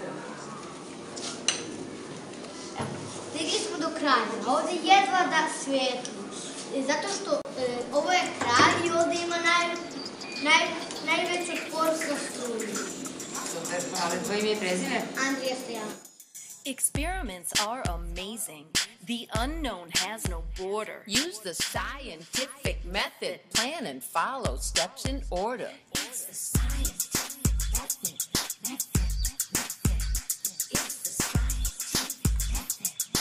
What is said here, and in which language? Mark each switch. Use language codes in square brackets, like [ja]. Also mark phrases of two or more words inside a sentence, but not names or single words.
[sr] Stigli smo do kraja, a ovde jedva da svetli, zato što ovo je kraj i ovde ima najveću otpornost na struju. Super, ali tvoje ime i prezime? Andrija Stojana. [en] Experiments are amazing. The unknown has no border. Use the scientific method. Plan and follow steps in order. It's the scientific method. It's the scientific method.